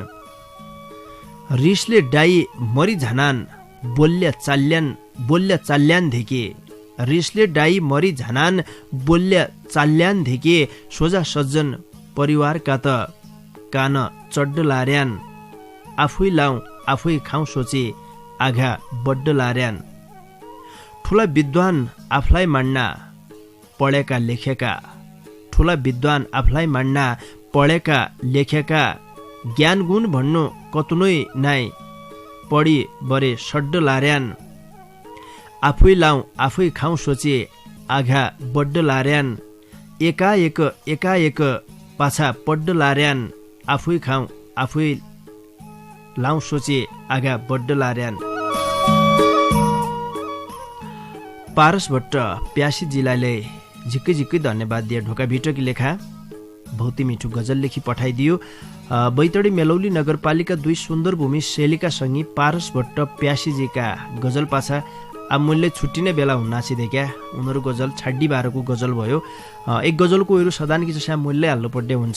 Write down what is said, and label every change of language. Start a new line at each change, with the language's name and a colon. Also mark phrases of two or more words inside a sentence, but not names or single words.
Dotyali: रिसले डाई मरि झानान बोल्या चाल्यान धेके, रिसले डाई मरि झानान बोल्या चाल्यान धेके, सोझा सज्जन परिवारका त कान चड्ड लार्यान, आफै लाउँ आफै खाउँ सोचे आघा बड्ड लार्यान। ठुला विद्वान आफलाई मान्ना पढेका लेखेका, ठुला विद्वान आफलाई मान्ना पढेका लेखेका, ज्ञान गुण भन्नु कतुनै नाइ पढी बरे सड्ड लार्यान, आफै लाउँ आफै खाउँ सोचे आघा बड्ड लार्यान। एकाएक पाछा पड्ड लार्यान, आफै खाउँ आफै लाउँ सोचे आगा बड्ड लार्यान। पारस भट्ट प्यासी जिल्लाले झिक्कै धन्यवाद दिए। ढोका भिटकी लेखा बहुत ही मिठो गजल लेखी पठाइदियो। बैतडी मेलौली नगरपालिका 2 सुन्दर भूमि सेलीका सँगी पारस भट्ट प्यासीजीका गजल पाछा अब मूल्य छुट्टिने बेला हुन्नासी देखा। उनीहरू गजल छाड्डी 12को गजल भयो। एक गजलको उयो सदानकी जसा मूल्य हाल्नु पर्ने हुन्छ।